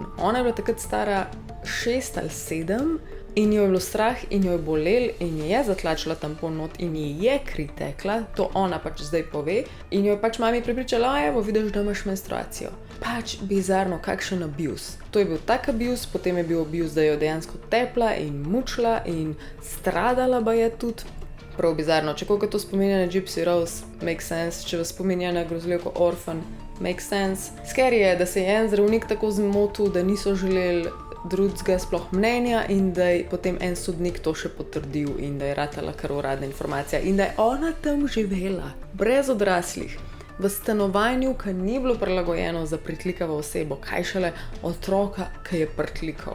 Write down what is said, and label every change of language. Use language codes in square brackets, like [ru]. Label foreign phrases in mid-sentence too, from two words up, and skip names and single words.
[sl] Ona je bila takrat stara 6 ali 7 in jo je bilo strah in jo je bolel in je zatlačila tampon not in ji je kri tekla, to ona pač zdaj pove in jo je pač mami prepričala, evo, vidiš, da imaš menstruacijo. Pač bizarno, kakšen abuse. To je bil tak abuse, potem je bil abuse, da jo dejansko tepla in mučila in stradala ba je tudi. Prav bizarno, če koliko to spominja na Gypsy Rose, [en] make sense, [sl] če vas spominja na grozljivko Orphan, [en] make sense. [sl] Scary je, da se je en zdravnik tako zmotil, da niso želeli drugega sploh mnenja in da je potem en sodnik to še potrdil in da je ratala kar uradna informacija in da je ona tam živela, brez odraslih, v stanovanju, ki ni bilo prilagojeno za pritlikavo osebo, kaj šele otroka, ki je pritlikal.